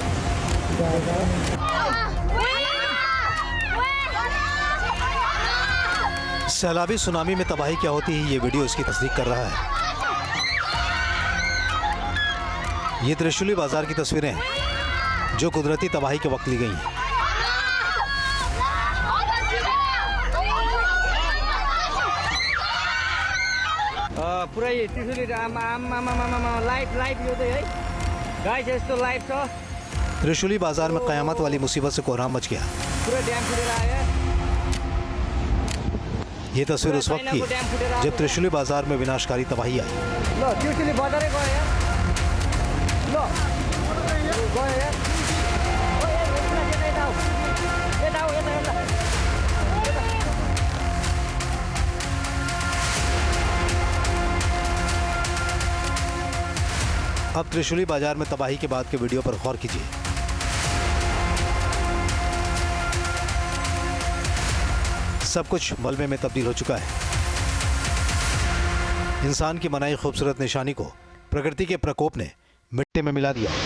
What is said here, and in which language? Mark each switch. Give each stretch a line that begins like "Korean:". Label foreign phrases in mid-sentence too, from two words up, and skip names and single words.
Hindi: सैलाबी सुनामी में तबाही क्या होती है, ये वीडियो इसकी तस्दीक कर रहा है। ये त्रिशूली बाजार की तस्वीरें हैं जो कुदरती तबाही के वक्त ली गई हैं।
Nepali: पुरै त्रिशूली लाइभ यो चाहिँ है गाइस यस्तो लाइभ छ।
Hindi: त्रिशूली बाजार में कयामत वाली मुसीबत से कोहराम मच गया।
Nepali: पुरै ड्याम फुटेर आयो।
Hindi: ये तस्वीर उस वक्त की जब त्रिशूली बाजार में विनाशकारी तबाही आई।
Nepali: ल त्रिशूली बजारै गयो यार ल गयो यार
Hindi: अब त्रिशूली बाजार में तबाही के बाद के वीडियो पर गौर कीजिए। सब कुछ मलबे में तब्दील हो चुका है। इंसान की बनाई खूबसूरत निशानी को प्रकृति के प्रकोप ने मिट्टी में मिला दिया।